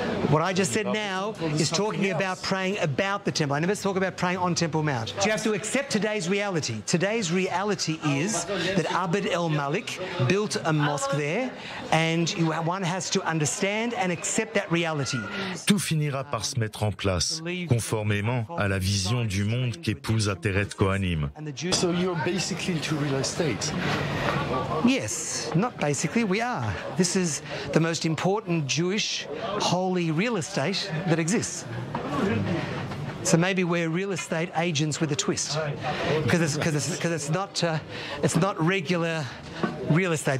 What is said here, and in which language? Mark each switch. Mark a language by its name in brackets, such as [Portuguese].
[English] What I just said now is talking about praying about the temple. I never talk about praying on Temple Mount. You have to accept today's reality. Today's reality is that Abd el-Malik built a mosque there, and one has to understand and accept that reality. [French] Tout finira par se mettre en place, conformément à la vision du monde qu'épouse Ateret Kohanim. [English] So you're basically into real estate? Yes, not basically, we are. This is the most important Jewish holy real estate that exists. So maybe we're real estate agents with a twist, because it's not regular real estate.